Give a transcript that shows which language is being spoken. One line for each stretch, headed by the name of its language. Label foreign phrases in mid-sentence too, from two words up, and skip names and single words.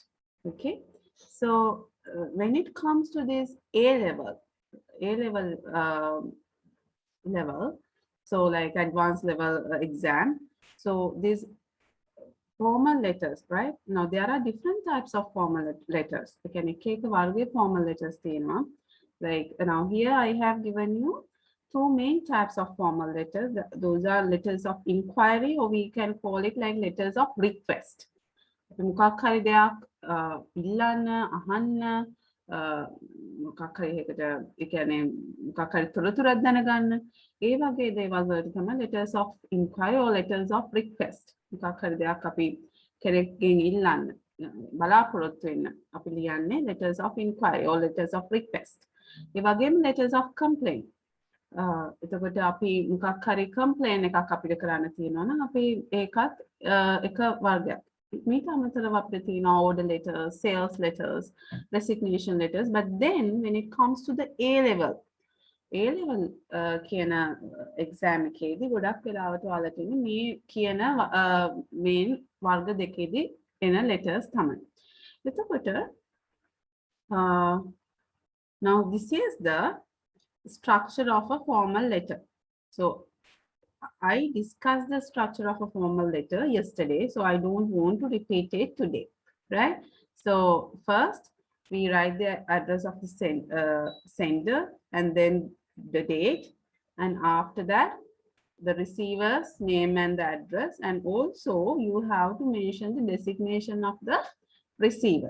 English: Okay, so when it comes to this A level, so like advanced level exam, so these formal letters, right? Now there are different types of formal letters. Can take a formal letters. Like now here I have given you two main types of formal letters. Those are letters of inquiry, or we can call it like letters of request.
Sinhala: මොකක් හරි දෙයක් ඉල්ලන්න අහන්න මොකක් හරි එකකට ඒ කියන්නේ මොකක් හරි තොරතුරක් දැනගන්න ඒ වගේ දේවල් වලට තමයි
English: letters of inquiry or letters of request
Sinhala: මොකක් හරි දෙයක් අපි කෙනෙක්ගෙන් ඉල්ලන්න බලාපොරොත්තු වෙන්න අපි ලියන්නේ
English: letters of inquiry or letters of request
Sinhala: ඒ වගේම
English: letters of complaint
Sinhala: එතකොට අපි මොකක් හරි complaint එකක් අපිට කරන්න තියෙනවා නම් අපි ඒකත් එක වර්ගයක් මේක අමතරව අපිට තියෙනවා
English: order letters, sales letters, resignation letters. But then when it comes to the A level
Sinhala: කියන exam එකේදී ගොඩක් වෙලාවට ඔයාලට ඉන්නේ මේ කියන main වර්ග දෙකේදී එන letters තමයි.
English: එතකොට now this is the structure of a formal letter. So I discussed the structure of a formal letter yesterday, so I don't want to repeat it today, right? So first we write the address of the sender and then the date, and after that the receiver's name and the address, and also you have to mention the designation of the receiver.